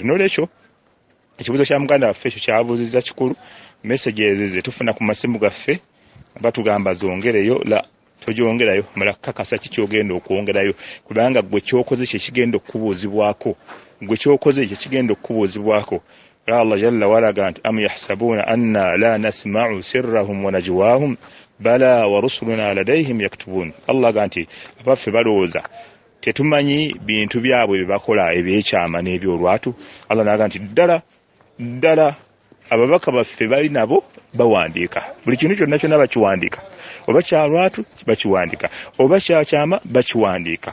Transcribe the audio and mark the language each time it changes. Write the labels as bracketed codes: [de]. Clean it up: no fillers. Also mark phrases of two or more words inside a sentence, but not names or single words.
[lg] N'olwekyo ekibuuzo kya muganda waffe ekyo kyabuuzizza kikulu. Message ezo ze tufuna ku masimu gaffe batugamba zongereyo, la togyongerayo mala kakasa kikyogenda okwongerayo kubanga gwe kyokoze kye kigenda okubuuzibwako, gwe kyokoze kye kigenda okubuuzibwako. [ar] الله جل وعلا ganti أم يحسبون أنا لا نسمع سرهم ونجواهم بلى ورسلنا لديهم يكتبون. [lg] Allah ganti abaffe balowooza tetumanyi bintu byabwe bebakola ebyekyama n'ebyolwatu. Allah naganti ddala ababaka baffe bali nabo bawandiika buli kintu kyonna kyonna bakiwandiika, oba kyalwatu bakiwandiika, oba kyakyama bakiwandiika.